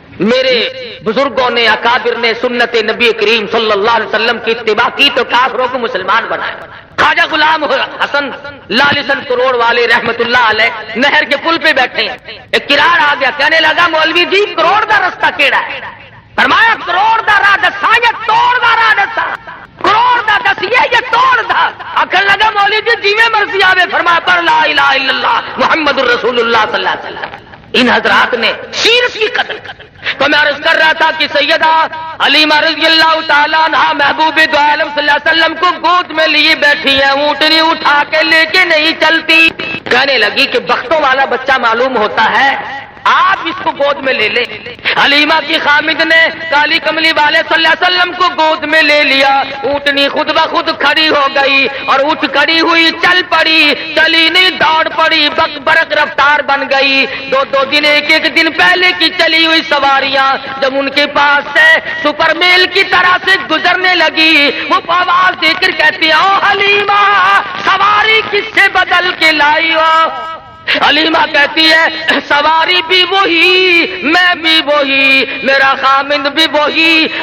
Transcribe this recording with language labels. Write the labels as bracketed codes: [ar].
[ur] میرے بزرگوں نے, اکابر نے سنت نبی کریم صلی اللہ علیہ وسلم کی اتباع کی تو کافروں کو مسلمان بنایا. خواجہ غلام حسن لالسن کروڑ والے رحمت اللہ علیہ نہر کے پل پہ بیٹھے ہیں, ایک کرار آ گیا, کہنے لگا مولوی جی کروڑ کا رستہ کیڑا ہے؟ [pa] فرمایا کروڑ دا راہ دسا یا توڑ دا راہ دسا؟ کروڑ دا دسیے یا توڑ دا؟ آخر لگا مولوی جی جیویں مرضی آوے. [ur] فرمایا پر [ar] لا الہ الا اللہ محمد الرسول اللہ صلی اللہ علیہ وسلم. [ur] ان حضرات نے سیرت کی قدر. تو میں عرض کر رہا تھا کہ سیدہ حلیمہ رضی اللہ تعالیٰ عنہ محبوب دو عالم صلی اللہ علیہ وسلم کو گود میں لیے بیٹھی ہے, اونٹنی اٹھا کے لے کے نہیں چلتی. کہنے لگی کہ بختوں والا بچہ معلوم ہوتا ہے, آپ اس کو گود میں لے لیں. حلیمہ کی خامد نے کالی کملی والے صلی اللہ علیہ وسلم کو گود میں لے لیا. اونٹنی خود بخود کھڑی ہو گئی اور اٹھ کھڑی ہوئی چل پڑی. چلی نہیں دوڑ پڑی, بک برق رفتار بن گئی. دو دن ایک دن پہلے کی چلی ہوئی سواریاں جب ان کے پاس سے سپر میل کی طرح سے گزرنے لگی, وہ آواز دے کر کہتی او حلیمہ سواری کس سے بدل کے لائی ہو؟ حلیمہ کہتی ہے سواری بھی وہی, میں بھی وہی, میرا خامند بھی وہی.